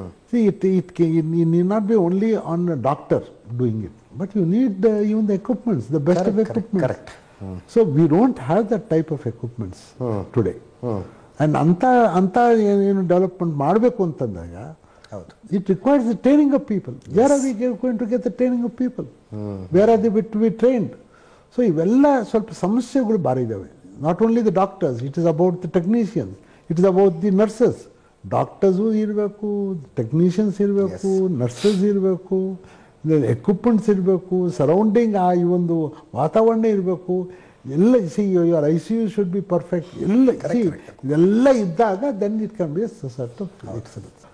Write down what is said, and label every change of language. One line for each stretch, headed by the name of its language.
English: See, it need not be only on a doctor doing it, but you need even the equipments, the best of equipments. Correct. So we don't have that type of equipments today. And
Kannada: anta ಏನು development ಮಾಡಬೇಕು ಅಂತಂದಾಗ
English: it requires the training of people. Where are we going to get the training of people? Where are they to be trained?
Kannada: So ಇವೆಲ್ಲ ಸ್ವಲ್ಪ ಸಮಸ್ಯೆಗಳು ಭಾರಿ ಇದ್ದಾವೆ.
English: Not only the doctors, it is about the technicians, it is about the nurses.
Kannada: Doctors ಇರಬೇಕು, technicians ಇರಬೇಕು, nurses ಇರಬೇಕು, equipments ಇರಬೇಕು, surrounding ಆ ಈ ಒಂದು ವಾತಾವರಣ ಇರಬೇಕು.
English: ಎಲ್ಲ your ICU should be perfect.
Kannada: ಇದೆಲ್ಲ ಇದ್ದಾಗ
English: Then it can be sort of excellence.